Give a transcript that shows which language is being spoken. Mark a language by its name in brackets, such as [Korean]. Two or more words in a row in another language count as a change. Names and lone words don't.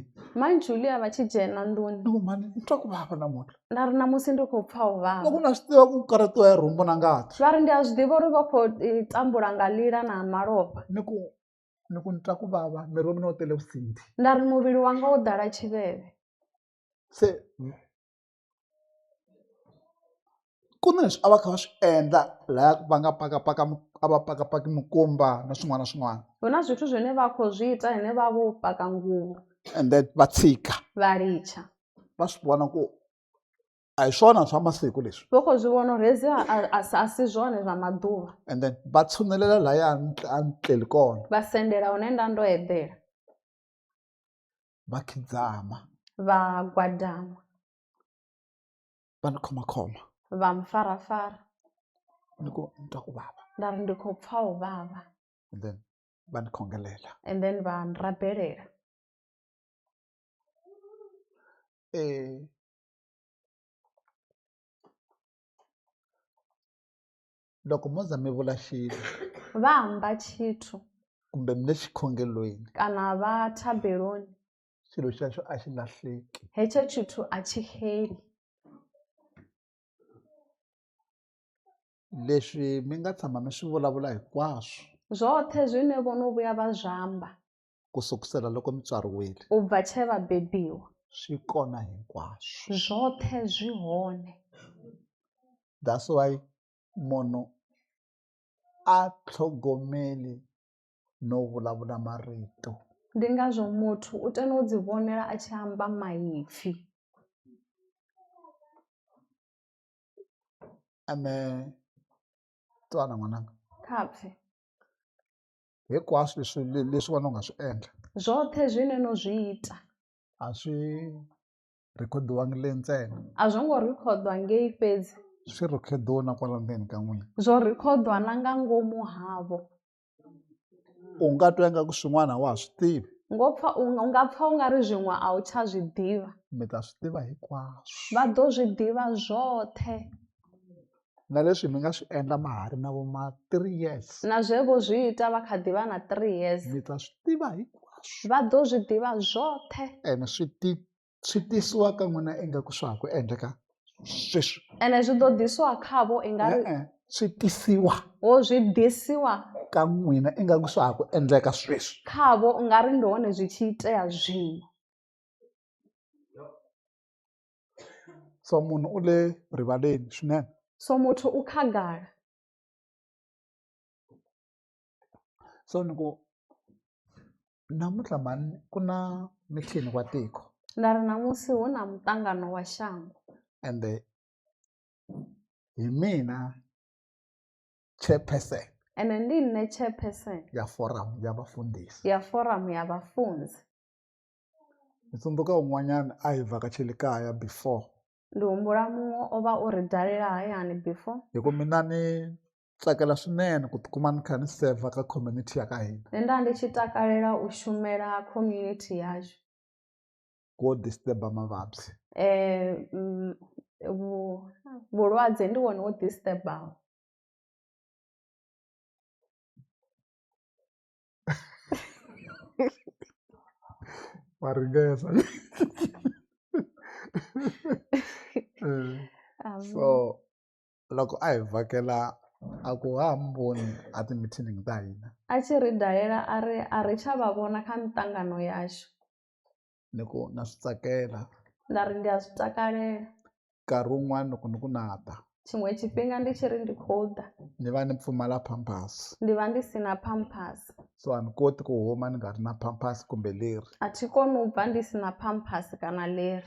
[Tsonga] Mani Julia va tshi dzhena ndlwini. Loko mani ni twa ku vava namuntlha. [Venda] Nda ri namusi ndi khou pfa u vhavha. [Tsonga] Loko na swi tiva ku karhatiwa hi rhumbu na ngati. [Venda] Vha ri ndi a zwi ḓivha uri vha khou tambula nga ḽila na malofha. [Tsonga] Ni ku ni twa ku vava miri wa mina wu tele vusindi. [Venda] Nda ri muvhili wanga wo ḓala tshiveve. [Tsonga] Se ku na leswi a va kha va swi endla laha va nga pakapaki mikumba na swin'wana na swin'wana. [Venda] Hu na zwithu zwine vha khou zwi ita hine vha vho paka nguvho. [English] And then [Tsonga] va tshika. [Venda] Vha litsha. [Tsonga] Va swi vona ku a hi swona swa masiku leswi [Venda] vha khou zwi vhona uri hezwi a si zwone zwa maḓuvha. [English] and then [Tsonga] va tshunelela laya a ni tleli kona [Venda] Vha sendela hune nda ndo eḓela, [Tsonga] va khidzama [Venda] vha gwadama, [Tsonga] va ni khomakhoma [Venda] vha mpfarafara. [Tsonga] ni ku ni twa ku vava [Venda] Nda ri ndi khou pfa u vhavha, [English] and then [Tsonga] va ni khongelela [English] and then [Venda] vha nrabelela. [Tsonga] loko mo za mi vula xilo [Venda] Vha amba tshithu [Tsonga] kumbe mi le xikhongelweni [Venda] kana vha thabeloni, [Tsonga] xilo xexo a xi lahleki [Venda] hetsho tshithu a tshi xeli. [Tsonga] leswi mi nga tshama mi swi vulavula hinkwaswo [Venda] Zwoṱhe zwine vho no vhuya vha zwi amba [Tsonga] ku sukusela loko mi tswariwile [Venda] u bva tshe vha bebiwa, [Tsonga] swi kona hinkwaswo [Venda] zwoṱhe zwi hone. [English] that's why [Tsonga] munhu a tlhogomeli no vulavula marito [Venda] Ndi ngazwo muthu u tea u dzi vhonela a tshi amba maipfi. [Tsonga] ane twana n'wananga [Venda] Kha pfhi [Tsonga] hinkwaswo leswi wena u nga swi endla [Venda] zwoṱhe zwine no zwi ita [Tsonga] a swi rhikhodiwangi le ntsena [Venda] a zwo ngo rikhodwa ngei fhedzi, [Tsonga] swi rhikhodiwa na kwala ndzeni ka n'wina [Venda] zwo rikhodwa na nga ngomu havho. [Tsonga] u nga twa ingaku swin'wana a wa ha swi tivi [Venda] U nga pfa u nga ri zwiṅwe a u tsha zwi ḓivha. [Tsonga] mi ta swi tiva hinkwaswo [Venda] Vha ḓo zwi ḓivha zwoṱhe, [Tsonga] na leswi mi nga swi endla mahari na vo ma 3 years [Venda] na zwe vho zwi ita vha kha ḓi vha na 3 years. [Tsonga] mi ta swi tiva hinkwaswo [Venda] Vha ḓo zwi ḓivha zwoṱhe, [Tsonga] ene swi tisiwa ka n'wina ingaku swa ha ku endleka sweswi [Venda] ene zwi ḓo ḓisiwa khavho i nga ri [Tsonga] swi tisiwa [Venda] ho zwi ḓisiwa [Tsonga] ka n'wina ingaku swa ha ku endleka sweswi [Venda] khavho u nga ri ndi hone zwi tshi itea zwino. [Tsonga] so munhu u le rivaleni swinene [Venda] So muthu u khagala. [Tsonga] so ni ku namuntlha mani ku na mithini wa tiko [Venda] Nda ri namusi hu na muṱangano wa shango, [Tsonga] ende hi mina chairperson [Venda] ene ndi nne chairperson [Tsonga] ya forum ya vafundhisi [Venda] ya forum ya vhafunzi. [Tsonga] ni tsundzuka un'wanyana a hi vhakacheli kaya before [Venda] Ndi humbula muṅwe o vha o ri dalela hayani before. [Tsonga] hi ku mina ni tsakela swinene ku tikuma ni kha ni serva ka community ya ka hina [Venda] Nda ndi tshi takalela u shumela community yashu. [Tsonga] go disturba mavabyi [Venda] Vhulwadze ndi wone wo disturbaho. [Tsonga] wa ringesa so loko a hi vhakela a ku hamboni a ti-meeting ta hina [Venda] A tshi ri dalela a ri tsha vha vhona kha miṱangano yashu. [Tsonga] ni ku na swi tsakela [Venda] Nda ri ndi a zwi takalela. [Tsonga] nkarhi wun'wani loko ni ku na ta [Venda] Tshiṅwe tshifhinga ndi tshi ri ndi khou ḓa [Tsonga] ni va ni pfumala pampers [Venda] ndi vha ndi si na pampers. [Tsonga] so a ni koti ku huma ni nga ri na pampers kumbe leri [Venda] A thi koni u bva ndi si na pampers kana leri.